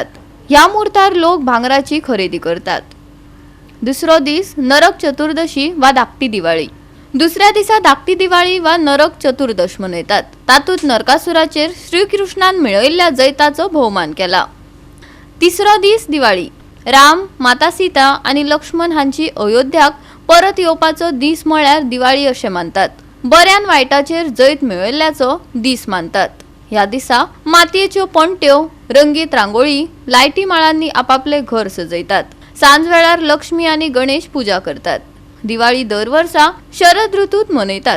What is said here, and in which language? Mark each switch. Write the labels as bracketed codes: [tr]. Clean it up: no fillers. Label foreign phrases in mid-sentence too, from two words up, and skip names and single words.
[kok] ह्या मुहूर्तार लोक भांगराची खरेदी करतात। दुसरो दीस नरक चतुर्दशी वा धाकटी दिवाळी। दुसऱ्या दिसा धाकटी दिवाळी वा नरक चतुर्दश मनयतात। तातूंत नरकासुराचेर श्रीकृष्णान मिळयल्ल्या जैताचो भोवमान केला। तिसरो दीस दिवाळी। राम, माता सीता आणि लक्ष्मण हांची अयोध्याक परत येवपाचो दीस म्हळ्यार दिवाळी अशें मानतात। बऱ्यान वायटाचेर जैत मेळयल्ल्याचो दीस मानतात। ह्या दिसा मातयेच्यो पणट्यो, रंगीत रांगोळी, लायटी माळांनी आपापले घर सजयतात। सांज वेळार लक्ष्मी आणि गणेश पूजा करतात। दिवाळी दर वर्सा शरद ऋतूत मनयतात।